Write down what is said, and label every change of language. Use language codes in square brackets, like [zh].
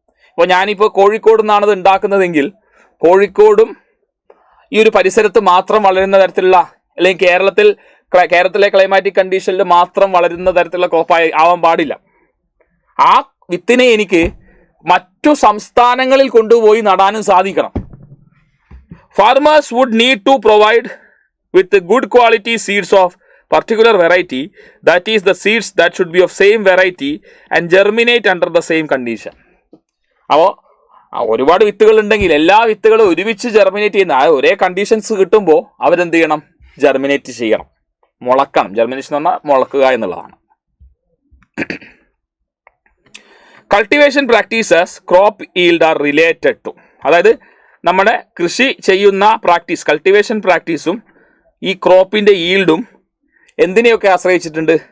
[ml] ഇപ്പോൾ ഞാനിപ്പോൾ കോഴിക്കോട് നിന്നാണത് ഉണ്ടാക്കുന്നതെങ്കിൽ കോഴിക്കോടും ഈ ഒരു പരിസരത്ത് മാത്രം വളരുന്ന തരത്തിലുള്ള, അല്ലെങ്കിൽ കേരളത്തിലെ ക്ലൈമാറ്റിക് കണ്ടീഷനിൽ മാത്രം വളരുന്ന തരത്തിലുള്ള ക്രോപ്പായി ആവാൻ പാടില്ല. ആ വിത്തിനെ എനിക്ക് മറ്റു സംസ്ഥാനങ്ങളിൽ കൊണ്ടുപോയി നടാനും സാധിക്കണം. [en] Farmers would need to provide with good quality seeds of particular variety, that is the seeds that should be of same variety and germinate under the same condition. [ml] അപ്പോൾ ഒരുപാട് വിത്തുകൾ ഉണ്ടെങ്കിൽ എല്ലാ വിത്തുകളും ഒരുമിച്ച് ജെർമിനേറ്റ് ചെയ്യുന്ന ഒരേ കണ്ടീഷൻസ് കിട്ടുമ്പോൾ അവരെന്ത് ചെയ്യണം? ജെർമിനേറ്റ് ചെയ്യണം, മുളക്കണം. ജെർമിനേഷൻ എന്ന് പറഞ്ഞാൽ മുളക്കുക എന്നുള്ളതാണ്. [en] Cultivation practices crop yield are related to. [ml] അതായത് നമ്മുടെ കൃഷി ചെയ്യുന്ന പ്രാക്ടീസ്, കൾട്ടിവേഷൻ പ്രാക്ടീസും ഈ ക്രോപ്പിൻ്റെ ഈൽഡും എന്തിനെയൊക്കെ ആശ്രയിച്ചിട്ടുണ്ട്?